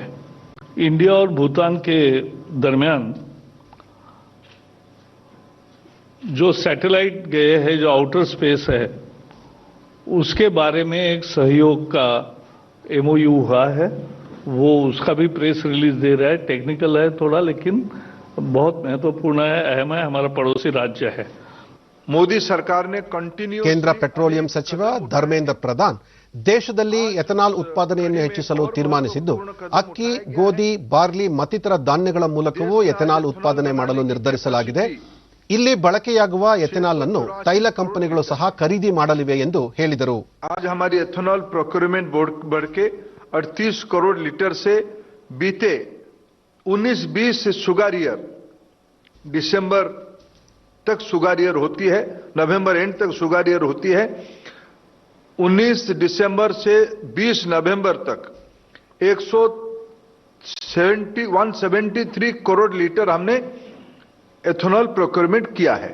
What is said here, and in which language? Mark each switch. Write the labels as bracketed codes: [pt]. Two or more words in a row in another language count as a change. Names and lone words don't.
[hi] इंडिया और भूटान के दरमियान जो सैटेलाइट गए हैं, जो [en] outer space [hi] है, उसके बारे में एक सहयोग का एमओयू हुआ है. वो उसका भी [en] press release [hi] दे रहा है. टेक्निकल है थोड़ा, लेकिन बहुत महत्वपूर्ण है, अहम है. हमारा पड़ोसी राज्य है. मोदी सरकार ने कंटिन्यू. [kn] ಕೇಂದ್ರ ಪೆಟ್ರೋಲಿಯಂ ಸಚಿವ ಧರ್ಮೇಂದ್ರ ಪ್ರಧಾನ್ ದೇಶದಲ್ಲಿ ಎಥನಾಲ್ ಉತ್ಪಾದನೆಯನ್ನು ಹೆಚ್ಚಿಸಲು ತೀರ್ಮಾನಿಸಿದ್ದು, ಅಕ್ಕಿ, ಗೋಧಿ, ಬಾರ್ಲಿ ಮತ್ತಿತರ ಧಾನ್ಯಗಳ ಮೂಲಕವೂ ಎಥನಾಲ್ ಉತ್ಪಾದನೆ ಮಾಡಲು ನಿರ್ಧರಿಸಲಾಗಿದೆ. ಇಲ್ಲಿ ಬಳಕೆಯಾಗುವ ಎಥನಾಲ್ ಅನ್ನು ತೈಲ ಕಂಪನಿಗಳು ಸಹ ಖರೀದಿ ಮಾಡಲಿವೆ ಎಂದು ಹೇಳಿದರು. [hi] आज हमारी [en] ethanol procurement [hi] बढ़ के 38 करोड़ लीटर से बीते 19-20 से [en] sugar year [hi] दिसंबर तक [en] sugar year [hi] होती है, नवंबर एंड तक [en] sugar year [hi] होती है. 19 दिसंबर से 20 नवंबर तक 173 करोड़ लीटर हमने [en] ethanol procurement [hi] किया है.